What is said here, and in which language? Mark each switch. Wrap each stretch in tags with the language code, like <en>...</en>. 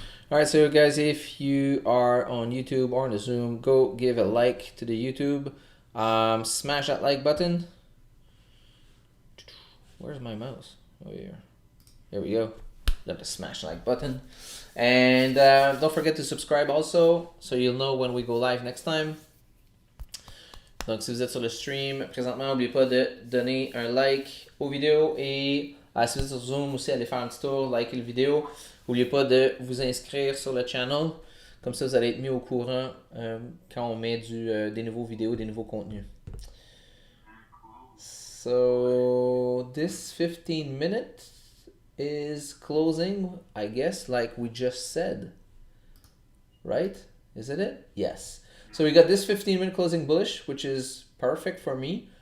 <en>Alright, so guys, if you are on YouTube or on the Zoom, go give a like to the YouTube. Smash that like button. Where's my mouse? Oh, here. There we go. Got the smash like button. And don't forget to subscribe also, so you'll know when we go live next time.</en> <fr>Donc, si vous êtes sur le stream, présentement, n'oubliez pas de donner un like aux vidéos et si vous êtes sur Zoom aussi, allez faire un petit tour, liker la vidéo. N'oubliez pas de vous inscrire sur le channel. Comme ça, vous allez être mis au courant quand on met des nouveaux vidéos, des nouveaux contenus.</fr> <en>So, this 15 minutes is closing, I guess, like we just said. Right? Isn't it? Yes. So we got this 15-minute closing bullish, which is perfect for me.</en>